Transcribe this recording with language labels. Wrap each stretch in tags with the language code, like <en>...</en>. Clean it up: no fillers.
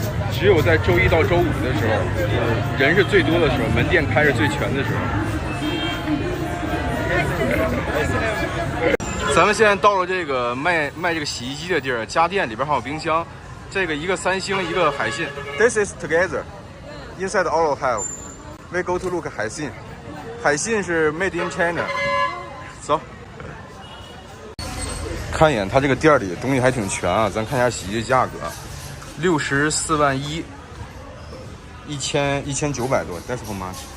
<zh>只有在周一到周五的时候，人是最多的时候，门店开着最全的时候。咱们现在到了这个卖这个洗衣机的地儿，家电里边还有冰箱，这个一个三星，一个海信。</zh> <en>This is together. Inside all have. We go to look 海信，海信是 made in China。</en> <zh>走，看一眼它这个店里东西还挺全啊，咱看一下洗衣机价格。 64万1，1900多 ，</zh> <en>That's how much？</en>